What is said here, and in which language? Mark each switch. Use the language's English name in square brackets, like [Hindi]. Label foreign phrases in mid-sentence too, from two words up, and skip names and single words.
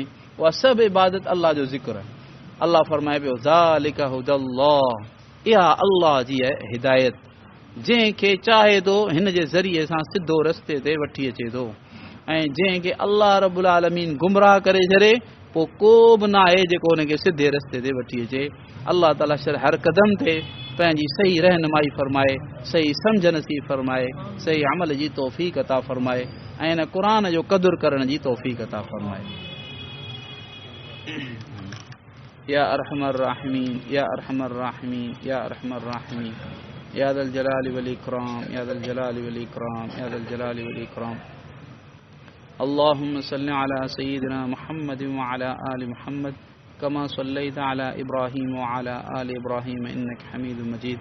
[Sindhi] उहा सभु इबादत अल्लाह जो ज़िक्र आहे अल्लाह फरमाए पियो [Arabic] ذلك هدى الله [Sindhi] इहा अल्लाह जी हिदायत जंहिंखे चाहे थो हिन जे ज़रिए सां सिधो रस्ते ते वठी अचे थो ऐं जंहिंखे [Arabic] الله رب العالمين [Sindhi] गुमराह करे छॾे पोइ को बि न आहे जेको हुनखे सिधे रस्ते ते वठी अचे अल्लाह ताला हर क़दम ते पंहिंजी सही रहनुमाई फरमाए सही सम्झ नसीब फरमाए सही अमल जी तौफ़ीक़ अता फरमाए ऐं हिन क़ुर जो क़दुरु करण जी तौफ़ीक़ अता फरमाए [Arabic] يا أرحم الراحمين يا أرحم الراحمين يا أرحم الراحمين يا ذا الجلال والإكرام يا ذا الجلال والإكرام يا ذا الجلال والإكرام اللهم صل على سيدنا محمد وعلى آل محمد كما صليت على إبراهيم وعلى آل إبراهيم إنك حميد مجيد